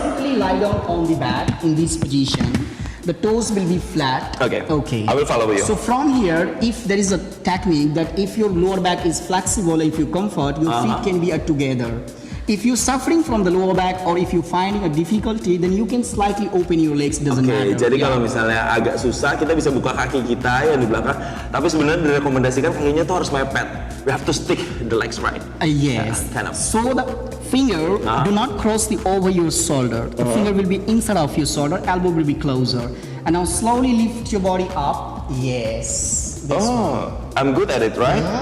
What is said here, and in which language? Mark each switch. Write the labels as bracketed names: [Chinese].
[English] simply lie down on the back in this position. The toes will be flat. Okay. Okay. I will follow you. So from here, if there is a technique that if your lower back is flexible, if you comfort, your feet can be together. If you're suffering from the lower back or if you're finding a difficulty, then you can slightly open your legs. Doesn't [Indonesian] Oke, [English] matter. [Indonesian] jadi kalau misalnya agak susah, kita bisa buka kaki kita yang di belakang. Tapi sebenarnya direkomendasikan kakinya tuh harus mepet. [English] We have to stick the legs right. Yes. Kind of. So the finger do not cross over your shoulder. The finger will be inside of your shoulder. Elbow will be closer. And now slowly lift your body up. Yes. This one. I'm good at it, right?